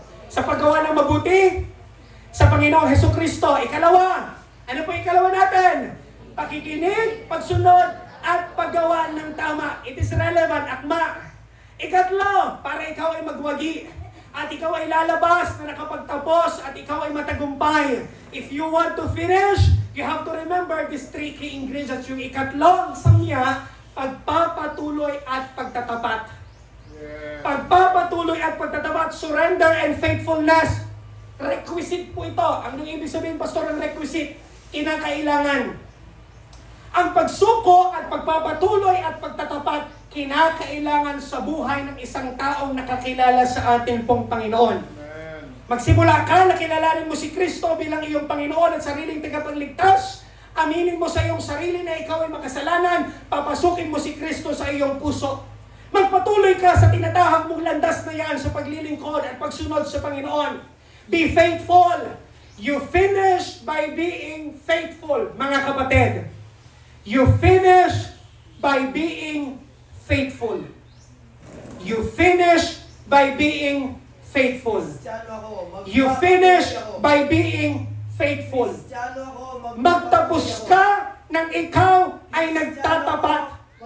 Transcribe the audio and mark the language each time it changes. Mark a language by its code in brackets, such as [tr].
[tl] Sa paggawa ng mabuti? Sa Panginoong Hesukristo. Ikalawa. Ano po ikalawa natin? Pakikinig, pagsunod, at paggawa ng tama. [en] It is relevant, [tl] akma. Ikatlo, para ikaw ay magwagi at ikaw ay lalabas na nakapagtapos at ikaw ay matagumpay. [en] If you want to finish, you have to remember these 3 key ingredients. [tl] Yung ikatlo, ang samya, pagpapatuloy at pagtatapat. Pagpapatuloy at pagtatapat, [en] surrender and faithfulness. [tl] Requisite po ito. Ang ibig sabihin, pastor, ng requisite, kinakailangan. Ang pagsuko at pagpapatuloy at pagtatapat, kinakailangan sa buhay ng isang taong nakakilala sa ating pong Panginoon. Magsimula ka, nakilalanin mo si Kristo bilang iyong Panginoon at sariling tagapagligtas. Aminin mo sa iyong sarili na ikaw ay makasalanan. Papasukin mo si Kristo sa iyong puso. Magpatuloy ka sa tinatahak mong landas na yan sa paglilingkod at pagsunod sa Panginoon. [en] Be faithful. You finish by being faithful, [tl] mga kapatid. [en] You finish by being faithful. You finish by being faithful. You finish by being faithful. [tl] Magtapos ka nang ikaw ay nagtatapat.